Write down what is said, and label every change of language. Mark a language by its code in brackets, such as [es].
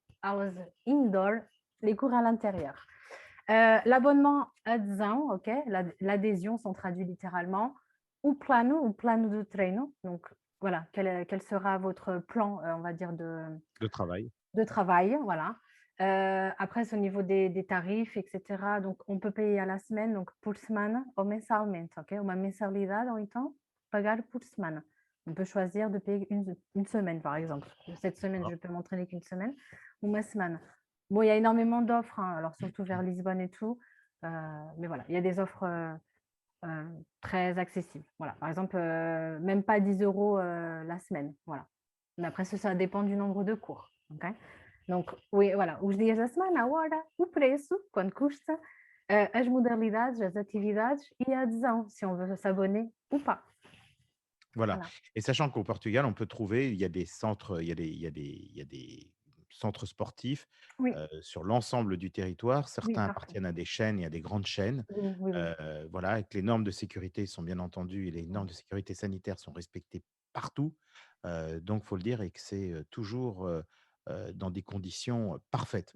[en] Hours indoor, [fr] les cours à l'intérieur. L'abonnement adesão, ok, l'adhésion, sont traduits littéralement. [pt] O plano de treino. [fr] Donc voilà, quel sera votre plan, on va dire, De travail. de travail, voilà. Après, c'est au niveau des tarifs, et cetera. Donc, on peut payer à la semaine, donc [pt] por semana ou mensalmente, [fr] ok? [pt] Uma mensalidade ou então pagar por semana. [fr] On peut choisir de payer une semaine, par exemple. Cette semaine, je D'accord. peux m'entraîner qu'une semaine ou ma semaine. Bon, il y a énormément d'offres, hein, alors surtout vers Lisbonne et tout. Mais voilà, il y a des offres très accessibles. Voilà, par exemple, même pas 10 euros la semaine. Voilà. Mais après, ça dépend du nombre de cours. Ok. Donc, oui, voilà, [pt] os dias da semana, a hora, o preço, quanto custa, as modalidades, as atividades e a adesão, [fr] si on veut s'abonner ou pas. Voilà, Voilà. et sachant qu'au Portugal, on peut trouver il y a des centres, il y a des centres sportifs, Oui, sur l'ensemble du territoire. oui, Certains partout. appartiennent à des chaînes, il y a des grandes chaînes, Oui, oui, oui. voilà, et que les normes de sécurité sont bien entendu et les Oui, normes de sécurité sanitaire sont respectées partout, donc faut le dire et que c'est, toujours, dans des conditions, parfaites.